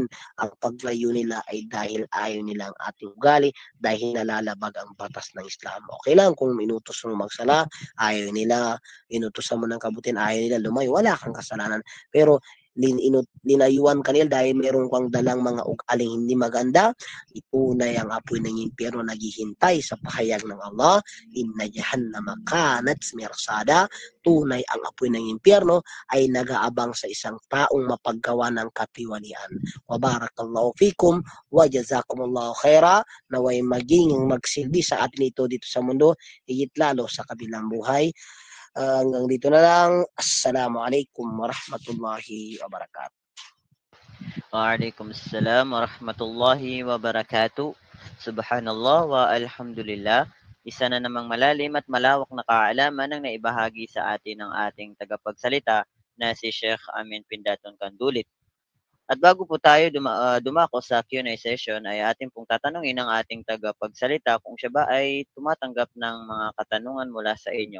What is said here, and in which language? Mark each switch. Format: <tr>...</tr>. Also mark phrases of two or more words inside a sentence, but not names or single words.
<tl>Ang paglayo nila ay dahil ayaw nila ang ating ugali, dahil nalalabag ang batas ng Islam. Okay lang kung inutos mo magsala, ayaw nila, inutosan mo ng kabutihan, ayaw nila lumayo, wala kang kasalanan. Pero linayuan ka nila dahil meron kang dalang mga ugaling hindi maganda, itunay ang apoy ng impyerno naghihintay sa pahayag ng Allah,</tl> <ar>إن جهنم كانت مرصادا.</ar> <tl>Tunay ang apoy ng impyerno ay nag-aabang sa isang taong mapaggawa ng katiwalian.</tl> <ar>وبارك الله فيكم وجزاكم الله خيرا.</ar> <tl>Naway maging magsilbi sa atin ito dito sa mundo, higit lalo sa kabilang buhay. Hanggang dito na lang.</tl> <ar>السلام عليكم ورحمة الله وبركاته. وعليكم السلام ورحمة الله وبركاته. سبحان الله والحمد لله.</ar> <tl>Isa na namang malalim at malawak na kaalaman ang naibahagi sa atin ng ating tagapagsalita na si Sheikh Amin Pindaton Kandulit. At bago po tayo dumako sa</tl> <en>Q&A session</en> <tl>ay atin pong tatanungin ang ating tagapagsalita kung siya ba ay tumatanggap ng mga katanungan mula sa inyo.</tl>